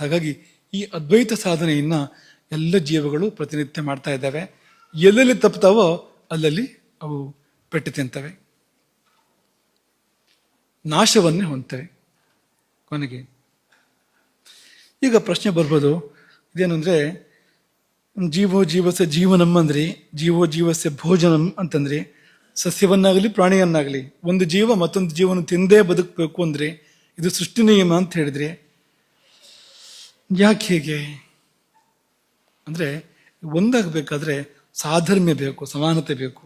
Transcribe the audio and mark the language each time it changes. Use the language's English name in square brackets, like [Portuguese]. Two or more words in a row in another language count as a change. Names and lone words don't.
[Kannada] ಹಾಗಾಗಿ ಈ ಅದ್ವೈತ ಸಾಧನೆಯನ್ನು ಎಲ್ಲ ಜೀವಗಳು ಪ್ರತಿನಿತ್ಯ ಮಾಡ್ತಾ ಇದ್ದಾವೆ. ಎಲ್ಲೆಲ್ಲಿ ತಪ್ಪುತ್ತಾವೋ ಅಲ್ಲಲ್ಲಿ ಅವು ಪೆಟ್ಟು ತಿಂತವೆ, ನಾಶವನ್ನೇ ಹೊಂದ್ತವೆ ಕೊನೆಗೆ. ಈಗ ಪ್ರಶ್ನೆ ಬರ್ಬೋದು, ಇದೇನಂದ್ರೆ [Sanskrit] ಜೀವೋ ಜೀವಸ್ಯ ಜೀವನಂ [Kannada] ಅಂದ್ರಿ, [Sanskrit] ಜೀವೋ ಜೀವಸ್ಯ ಭೋಜನಂ [Kannada] ಅಂತಂದ್ರಿ. ಸಸ್ಯವನ್ನಾಗಲಿ ಪ್ರಾಣಿಯನ್ನಾಗಲಿ ಒಂದು ಜೀವ ಮತ್ತೊಂದು ಜೀವನ ತಿಂದೇ ಬದುಕಬೇಕು ಅಂದ್ರೆ ಇದು ಸೃಷ್ಟಿ ನಿಯಮ ಅಂತ ಹೇಳಿದ್ರಿ. ಯಾಕೆ ಹೇಗೆ ಅಂದ್ರೆ ಒಂದಾಗಬೇಕಾದ್ರೆ ಸಾಧರ್ಮ್ಯ ಬೇಕು, ಸಮಾನತೆ ಬೇಕು.